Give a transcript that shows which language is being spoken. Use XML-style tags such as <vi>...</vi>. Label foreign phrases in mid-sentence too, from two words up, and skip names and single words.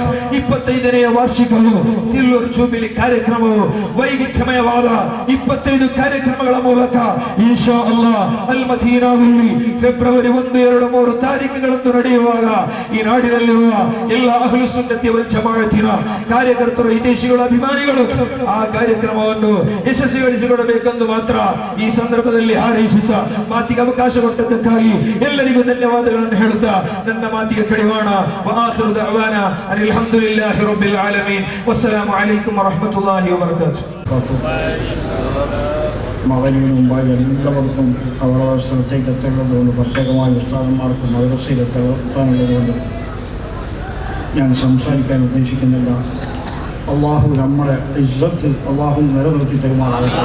<kn>25ನೇ ವಾರ್ಷಿಕವು</kn> <en>silver jubilee</en> <kn>ಕಾರ್ಯಕ್ರಮವು ವೈವಿಧ್ಯಮಯವಾದ 25 ಕಾರ್ಯಕ್ರಮಗಳ ಮೂಲಕ</kn> <ar>إن شاء الله</ar> <kn>ಅಲ್ ಮದೀನಾದಲ್ಲಿ ಫೆಬ್ರವರಿ 1, 2, 3 ತಾರೀಕುಗಳಂದು ನಡೆಯುವಾಗ ಈ ನಾಡಿನಲ್ಲಿರುವ ಎಲ್ಲ ಅಹ್ಲು ಸುನ್ನತಿ ವಲ್ ಜಮಾಅತಿನ ಕಾರ್ಯಕರ್ತರು, ಹಿತೈಷಿಗಳು, ಅಭಿಮಾನಿಗಳು ಆ ಕಾರ್ಯಕ್ರಮವನ್ನು ಯಶಸ್ವಿಗೊಳಿಸಿಕೊಡಬೇಕೆಂದು ಮಾತ್ರ ಈ ಸಂದರ್ಭದಲ್ಲಿ ಹಾರೈಸುತ್ತಾ ಮಾತಿಗೆ ಅವಕಾಶ ಕೊಟ್ಟದ್ದಕ್ಕಾಗಿ ಎಲ್ಲರಿಗೂ ಧನ್ಯವಾದಗಳನ್ನು ಹೇಳುತ್ತಾ ನನ್ನ ಮಾತಿಗೆ ಕಡಿವಾಣ.</kn> <ar>وآخر دعوانا أن الحمد لله رب العالمين. والسلام عليكم ورحمة الله وبركاته.</ar> <ml>മകനും മുമ്പായി എല്ലാവർക്കും അവരുടെ സ്ഥലത്തേക്ക് എത്തേണ്ടതുകൊണ്ട് പ്രത്യേകമായി ഉസ്താദന്മാർക്ക് മദ്രസയിലെത്താനുള്ളതുകൊണ്ട് ഞാൻ സംസാരിക്കാൻ ഉദ്ദേശിക്കുന്നില്ല. അള്ളാഹു നമ്മുടെ ഇസ്സത്ത് അള്ളാഹു നിലനിർത്തി തരുമാറാകട്ടെ.</ml>